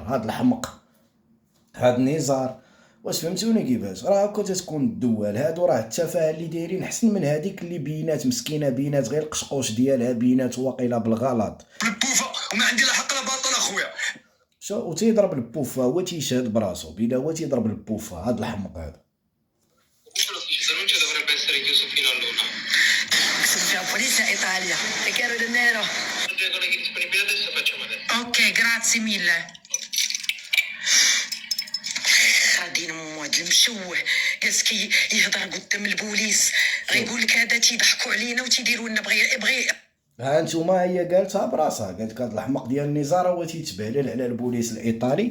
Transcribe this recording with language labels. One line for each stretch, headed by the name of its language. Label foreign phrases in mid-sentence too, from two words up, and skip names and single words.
Arabic: هاد الحمق هاد النزار واش فهمتوني كيفاش راه هكا تتكون الدول. هادو راه التفاهه اللي دايرين حسن من هذيك اللي بينات مسكينه بينات غير القشقوش ديالها بينات واقيلا بالغلط بالبوفه وما عندي لا حق لا باطل اخويا. شو وتيضرب البوفه هو تيشهد براسو بلا هو تيضرب البوفه. هاد الحمق هذا
Italian: Polizia Italia
Spanish: te quiero dinero.
Italian: Ok, grazie mille.
Arabic: غادي نموت المشوه جالس كي يهضر قدام البوليس غيقول لك هذا تيضحكوا علينا وتيديروا لنا بغي. ها انتوما هي قالتها براسها. قالت هاد الحمق ديال النزار هو تيتبهلل على البوليس الايطالي.